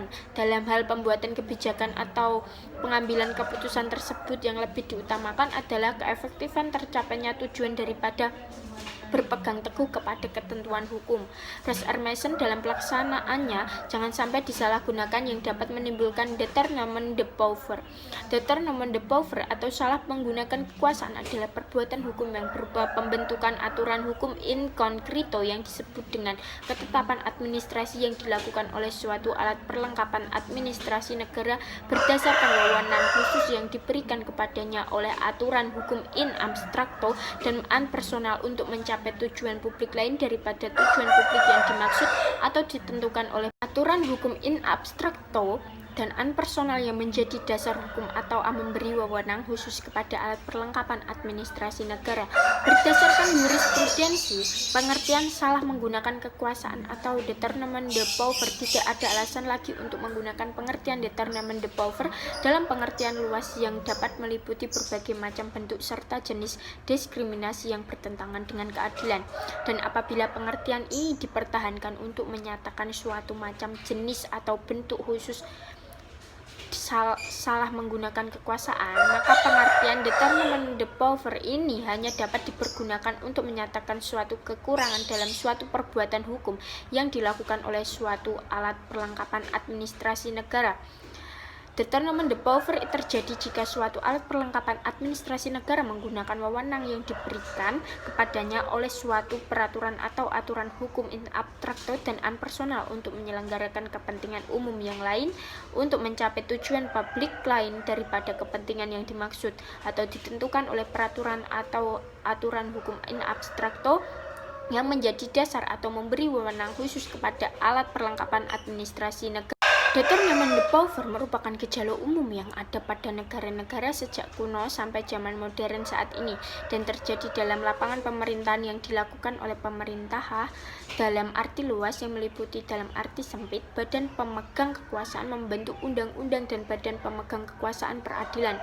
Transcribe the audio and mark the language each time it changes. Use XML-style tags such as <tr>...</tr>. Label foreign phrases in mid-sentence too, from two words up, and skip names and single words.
<id>Dalam hal pembuatan kebijakan atau pengambilan keputusan tersebut, yang lebih diutamakan adalah keefektifan tercapainya tujuan daripada berpegang teguh kepada ketentuan hukum.</id> <de>Phrase Hermesen</de> <id>dalam pelaksanaannya jangan sampai disalahgunakan yang dapat menimbulkan</id> <fr>détournement de pouvoir. Détournement de pouvoir</fr> <id>atau salah menggunakan kekuasaan adalah perbuatan hukum yang berupa pembentukan aturan hukum</id> <la>in concreto</la> <id>yang disebut dengan ketetapan administrasi yang dilakukan oleh suatu alat perlengkapan administrasi negara berdasarkan wewenang khusus yang diberikan kepadanya oleh aturan hukum</id> <la>in abstracto</la> <id>dan an personal untuk mencapai tujuan publik lain daripada tujuan publik yang dimaksud atau ditentukan oleh aturan hukum</id> <la>in abstracto</la> <id>dan unpersonal yang menjadi dasar hukum atau memberi wewenang khusus kepada alat perlengkapan administrasi negara. Berdasarkan jurisprudensi, pengertian salah menggunakan kekuasaan atau</id> <fr>détournement de pouvoir</fr> <id>tidak ada alasan lagi untuk menggunakan pengertian</id> <fr>détournement de pouvoir</fr> <id>dalam pengertian luas yang dapat meliputi berbagai macam bentuk serta jenis diskriminasi yang bertentangan dengan keadilan. Dan apabila pengertian ini dipertahankan untuk menyatakan suatu macam jenis atau bentuk khusus salah menggunakan kekuasaan, maka pengertian</id> <fr>détournement de pouvoir</fr> <id>ini hanya dapat dipergunakan untuk menyatakan suatu kekurangan dalam suatu perbuatan hukum yang dilakukan oleh suatu alat perlengkapan administrasi negara.</id> <fr>Détournement de pouvoir</fr> <id>terjadi jika suatu alat perlengkapan administrasi negara menggunakan wewenang yang diberikan kepadanya oleh suatu peraturan atau aturan hukum</id> <la>in abstracto</la> <id>dan unpersonal untuk menyelenggarakan kepentingan umum yang lain, untuk mencapai tujuan publik lain daripada kepentingan yang dimaksud, atau ditentukan oleh peraturan atau aturan hukum</id> <la>in abstracto</la> <id>yang menjadi dasar atau memberi wewenang khusus kepada alat perlengkapan administrasi negara.</id> <fr>Détournement de pouvoir</fr> <id>merupakan gejala umum yang ada pada negara-negara sejak kuno sampai zaman modern saat ini, dan terjadi dalam lapangan pemerintahan yang dilakukan oleh pemerintah dalam arti luas yang meliputi dalam arti sempit badan pemegang kekuasaan membentuk undang-undang dan badan pemegang kekuasaan peradilan.</id>